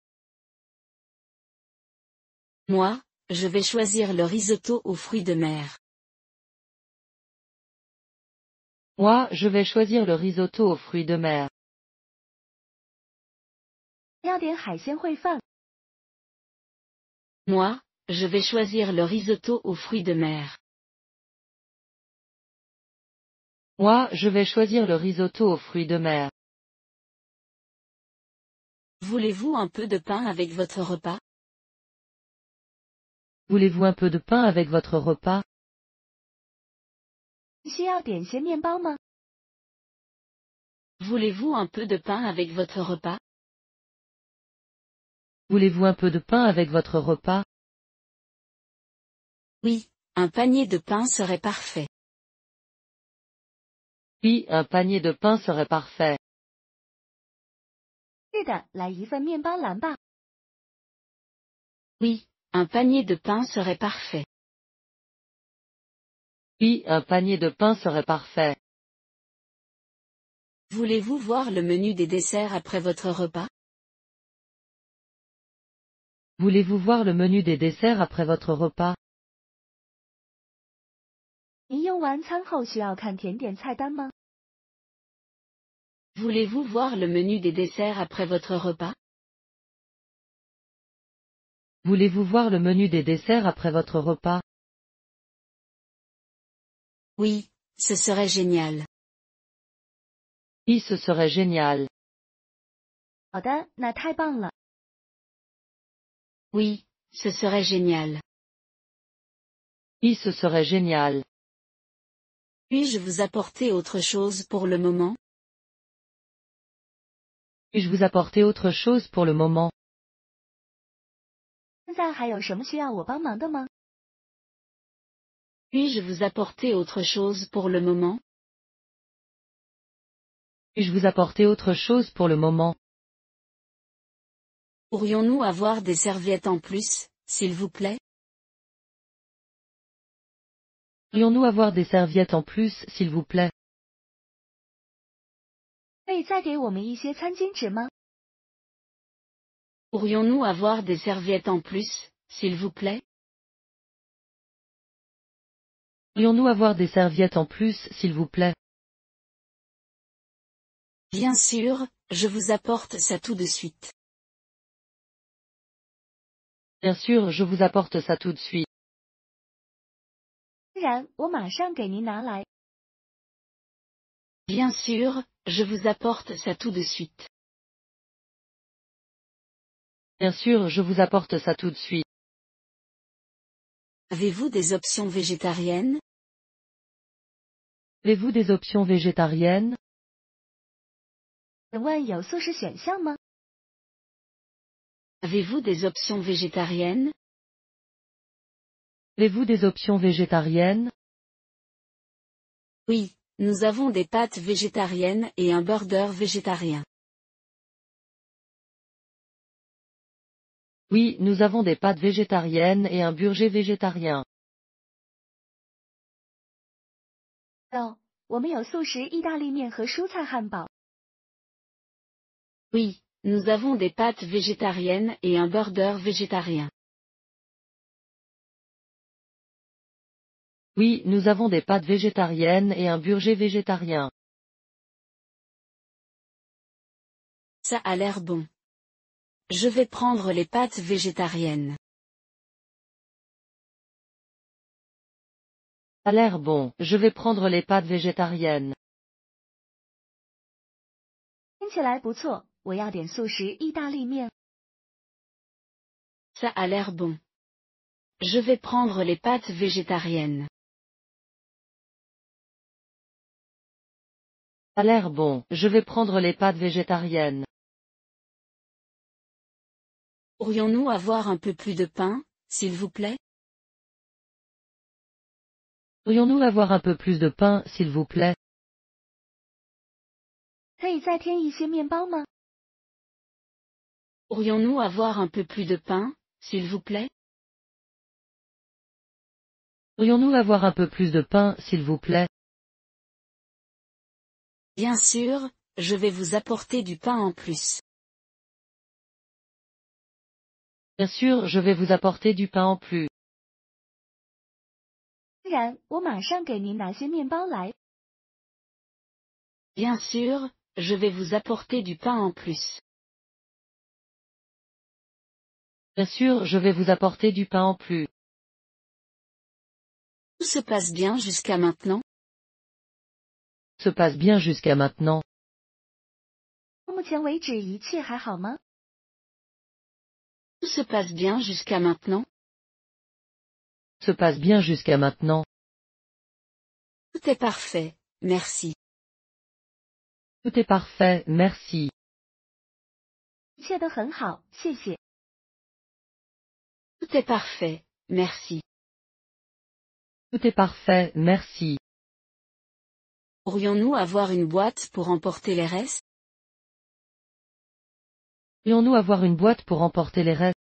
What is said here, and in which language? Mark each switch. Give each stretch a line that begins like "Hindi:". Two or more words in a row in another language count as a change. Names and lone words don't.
French: Moi, je vais choisir le risotto aux fruits de mer. Moi, je vais choisir le risotto aux fruits de mer.
Chinese: 要点海鲜烩饭。
French: Moi, je vais choisir le risotto aux fruits de mer. Moi, je vais choisir le risotto aux fruits de mer. Voulez-vous un peu de pain avec votre repas? Voulez-vous un peu de pain avec votre repas?
Chinese: 需要点些面包吗？
French: Voulez-vous un peu de pain avec votre repas? Voulez-vous un peu de pain avec votre repas? Oui, un panier de pain serait parfait. Oui, un panier de pain serait parfait.
Chinese: 是的，来一份面包篮吧。
French: Oui, un panier de pain serait parfait. Oui, un panier de pain serait parfait. Voulez-vous voir le menu des desserts après votre repas? Voulez-vous voir le menu des desserts après votre repas?
Chinese: 您用完餐后需要看甜点菜单吗？
French: Voulez-vous voir le menu des desserts après votre repas? Voulez-vous voir le menu des desserts après votre repas? Oui, ce serait génial. Oui, ce serait génial.
Chinese: 好的，那太棒了。
French: Oui, ce serait génial. Oui, ce serait génial. Puis-je vous apporter autre chose pour le moment? Puis-je vous apporter autre chose pour le moment?
Chinese: 现在还有什么需要我帮忙的吗？
French: Puis-je vous apporter autre chose pour le moment? Puis-je vous apporter autre chose pour le moment? Pourrions-nous avoir des serviettes en plus, s'il vous plaît? Pourrions-nous avoir des serviettes en plus, s'il vous plaît?
Chinese: 可以再给我们一些餐巾纸吗？
French: Pourrions-nous avoir des serviettes en plus, s'il vous plaît? Pourrions-nous avoir des serviettes en plus, s'il vous plaît? Bien sûr, je vous apporte ça tout de suite. Bien sûr, je vous apporte ça tout de suite.
Chinese: 自然，我马上给您拿来。
French: Bien sûr, je vous apporte ça tout de suite. Bien sûr, je vous apporte ça tout de suite. Avez-vous des options végétariennes? Avez-vous des options végétariennes?
Chinese: 请问有素食选项吗？
French: Avez-vous des options végétariennes? Avez-vous des options végétariennes? Oui, nous avons des pâtes végétariennes et un burger végétarien. Oui, nous avons des pâtes végétariennes et un burger végétarien.
Chinese: 哦， 我们有素食意大利面和蔬菜汉堡。
French: Oui, nous avons des pâtes végétariennes et un burger végétarien. Oui, nous avons des pâtes végétariennes et un burger végétarien. Ça a l'air bon. Je vais prendre les pâtes végétariennes. Ça a l'air bon, je vais prendre les pâtes végétariennes.
Chinese: 听起来不错，我要点素食意大利面。
French: Ça a l'air bon. Je vais prendre les pâtes végétariennes. Ça a l'air bon, je vais prendre les pâtes végétariennes. Pourrions-nous avoir un peu plus de pain, s'il vous plaît? Pourrions-nous avoir un peu plus de pain, s'il vous plaît?
Chinese: 可以再添一些面包吗？
French: Pourrions-nous avoir un peu plus de pain, s'il vous plaît? Pourrions-nous avoir un peu plus de pain, s'il vous plaît? Bien sûr, je vais vous apporter du pain en plus. Bien sûr, je vais vous apporter du pain en plus.
Chinese: 当然，我马上给您拿些面包来。
French: Bien sûr, je vais vous apporter du pain en plus. Bien sûr, je vais vous apporter du pain en plus. Tout se passe bien jusqu'à maintenant? Se passe bien jusqu'à maintenant.
Chinese: 到目前为止一切还好吗？
French: Tout se passe bien jusqu'à maintenant? Se passe bien jusqu'à maintenant. Tout est parfait, merci. Tout est parfait, merci.
Chinese: 一切都很好，谢谢。
French: Tout est parfait, merci. Tout est parfait, merci. Pourrions-nous avoir une boîte pour emporter les restes? Pourrions-nous avoir une boîte pour emporter les restes?